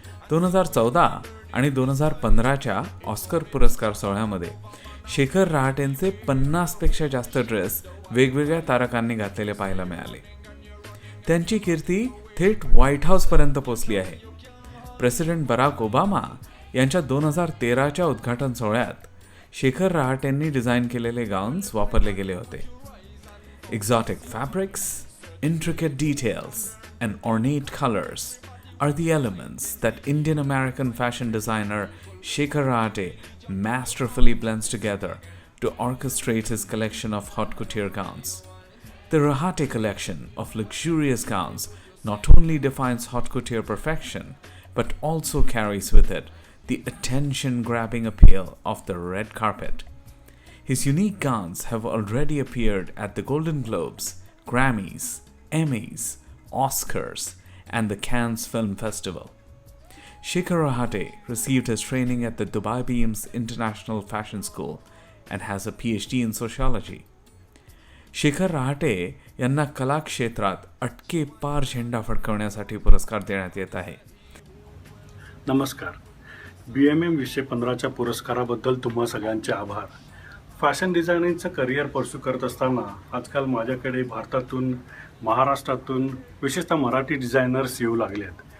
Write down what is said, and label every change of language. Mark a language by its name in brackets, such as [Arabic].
[Marathi] 2014 आणि 2015च्या ऑस्कर पुरस्कार सोहळ्यामध्ये शेखर रहाटेंचे 50पेक्षा जास्त ड्रेस वेगवेगळ्या तारकांनी घातलेले पाहायला मिळाले. त्यांची कीर्ती थेट व्हाईट हाऊसपर्यंत पोचली आहे. प्रेसिडेंट बराक ओबामा यांच्या 2013च्या उद्घाटन सोहळ्यात शेखर रहाटेंनी डिझाईन केलेले गाऊन्स वापरले गेले होते. [English] Exotic fabrics, intricate details, and ornate colors are the elements that Indian-American fashion designer Shekhar Rahate masterfully blends together to orchestrate his collection of haute couture gowns. The Rahate collection of luxurious gowns not only defines haute couture perfection, but also carries with it the attention-grabbing appeal of the red carpet. His unique gowns have already appeared at the Golden Globes, Grammys, Emmys, Oscars, and the Cannes Film Festival. Shekhar Rahate received his training at the Dubai Beams International Fashion School and has a PhD in sociology. [Marathi] Shekhar Rahate यांना कला क्षेत्रात अटके पार झेंडा फडकवण्यासाठी पुरस्कार देण्यात येत आहे. नमस्कार. BMM 2015च्या पुरस्काराबद्दल तुम्हा सगळ्यांचे आभार. फॅशन डिझायनिंगचं करिअर परस्यू करत असताना आजकाल माझ्याकडे भारतातून, महाराष्ट्रातून विशेषतः मराठी डिझायनर्स येऊ लागले आहेत.